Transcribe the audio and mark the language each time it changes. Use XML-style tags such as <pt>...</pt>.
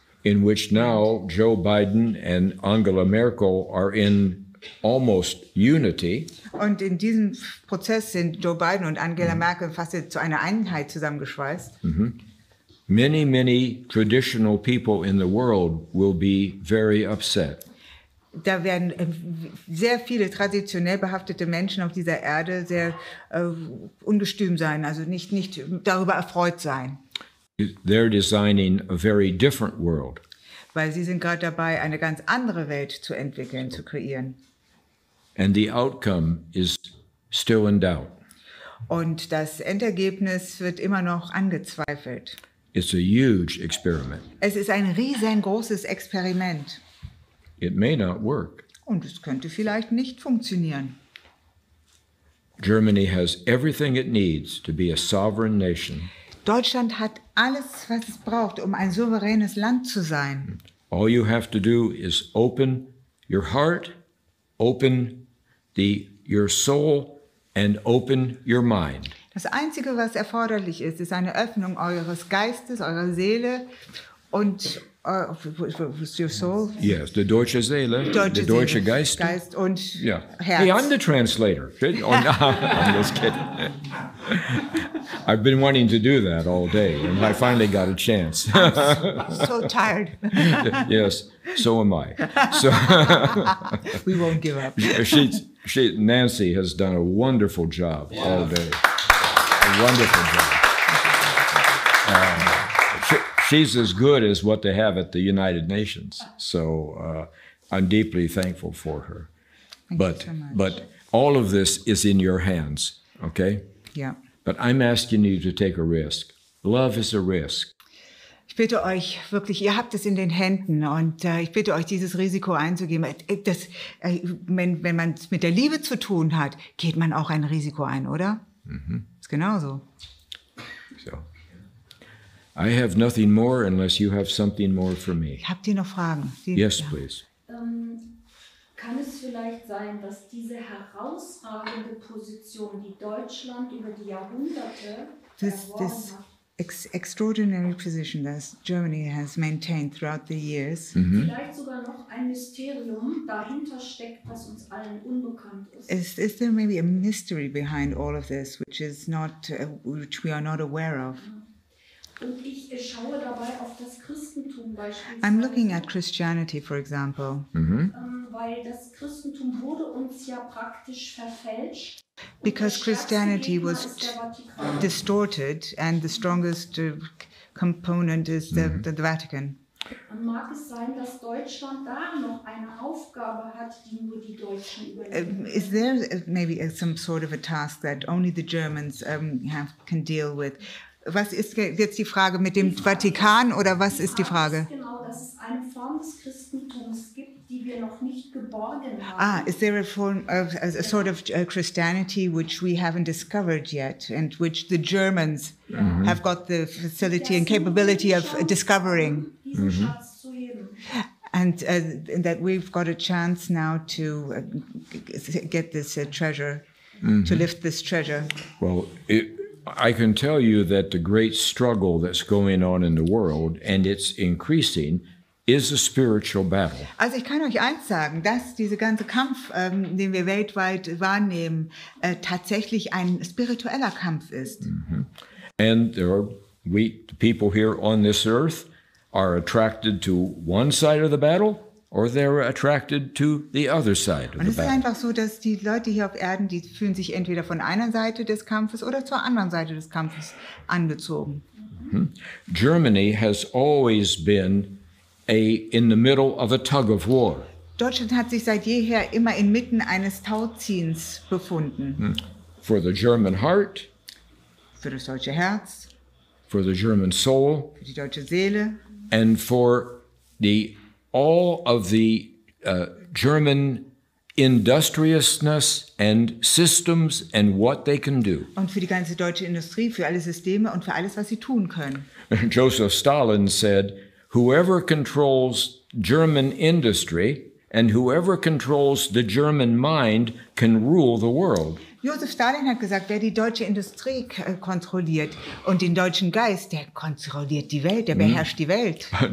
<en>in which now Joe Biden and Angela Merkel are in almost unity,</en> <de>und in diesem Prozess sind Joe Biden und Angela Merkel fast zu einer Einheit zusammengeschweißt.</de> <en>many, many traditional people in the world will be very upset.</en> <de>Da werden sehr viele traditionell behaftete Menschen auf dieser Erde sehr ungestüm sein, also nicht darüber erfreut sein.</de> <en>They're designing a very different world.</en> <de>Weil sie sind gerade dabei, eine ganz andere Welt zu entwickeln, zu kreieren.</de> <en>And the outcome is still in doubt.</en> <de>Und das Endergebnis wird immer noch angezweifelt.</de> <en>It's a huge experiment.</en> <de>Es ist ein riesengroßes Experiment.</de> <en>It may not work.</en> <de>Und es könnte vielleicht nicht funktionieren.</de> <en>Germany has everything it needs to be a sovereign nation.</en> <de>Deutschland hat alles, was es braucht, um ein souveränes Land zu sein.</de> <en>All you have to do is open your heart, open your soul, and open your mind.</en> <de>Das Einzige, was erforderlich ist, ist eine Öffnung eures Geistes, eurer Seele und</de> <en>your soul? Yes, the Deutsche Seele, the Deutsche Geist.</en> <de>Geist und</de> <en>Yeah.</en> <de>Herz.</de> <en>Hey, I'm the translator. Oh, no, I'm just kidding. I've been wanting to do that all day, and I finally got a chance. So tired. Yes, so am I. So We won't give up. Nancy has done a wonderful job all day. A wonderful job. She's as good as what they have at the United Nations. So I'm deeply thankful for her. Thank you so much. But all of this is in your hands, okay?</en> <de>Ja.</de> <en>But I'm asking you to take a risk. Love is a risk.</en> <de>Ich bitte euch wirklich, ihr habt es in den Händen und ich bitte euch, dieses Risiko einzugehen. Wenn man es mit der Liebe zu tun hat, geht man auch ein Risiko ein, oder? Ist genauso.</de> <en>So, I have nothing more unless you have something more for me.</en> <de>Habt ihr noch Fragen?</de> <en>Yes, please.</en> <de>Kann es vielleicht sein, dass diese herausragende Position, die Deutschland über die Jahrhunderte erworben hat,</de> <en>extraordinary position that Germany has maintained throughout the years.</en> <de>vielleicht sogar noch ein Mysterium dahinter steckt, das uns allen unbekannt ist?</de> <en>Is there maybe a mystery behind all of this, which we are not aware of?</en> <de>Und ich schaue dabei auf das Christentum beispielsweise.</de> <en>I'm looking at Christianity, for example.</en> <de>Weil das Christentum wurde uns ja praktisch verfälscht.</de> <en>Because Christianity was distorted, and the strongest component is the Vatican.</en> <de>Und mag es sein, dass Deutschland da noch eine Aufgabe hat, die nur die Deutschen übernehmen?</de> <en>Is there maybe some sort of a task that only the Germans can deal with?</en> <de>Was ist jetzt die Frage mit dem Vatikan oder was ist die Frage? Genau, dass es eine Form des Christentums gibt, geborgen haben.</de> <en>Is there a form of a sort of Christianity which we haven't discovered yet, and which the Germans have got the facility and capability of discovering?</en> <de>Diesen Schatz zu heben.</de> <en>And that we've got a chance now to get this treasure, to lift this treasure. Well, I can tell you that the great struggle that's going on in the world, and it's increasing, is a spiritual battle.</en> <de>Also ich kann euch eins sagen, dass dieser ganze Kampf, den wir weltweit wahrnehmen, tatsächlich ein spiritueller Kampf ist.</de> <en>And the people here on this earth are attracted to one side of the battle, or they're attracted to the other side of</en> <de>Und</de> <en>the</en> <de>es ist</de> <en>battle.</en> <de>einfach so, dass die Leute hier auf Erden, die fühlen sich entweder von einer Seite des Kampfes oder zur anderen Seite des Kampfes angezogen.</de> <en>Germany has always been in the middle of a tug of war.</en> <de>Deutschland hat sich seit jeher immer inmitten eines Tauziehens befunden.</de> <en>For the German heart,</en> <de>Für das deutsche Herz,</de> <en>for the German soul,</en> <de>für die deutsche Seele</de> <en>and for all of the German industriousness and systems and what they can do.</en> <de>und für die ganze deutsche Industrie, für alle Systeme und für alles, was sie tun können.</de> <en>Joseph Stalin said, whoever controls German industry and whoever controls the German mind can rule the world.</en> <de>Josef Stalin hat gesagt, wer die deutsche Industrie kontrolliert und den deutschen Geist, der kontrolliert die Welt, der beherrscht die Welt.</de>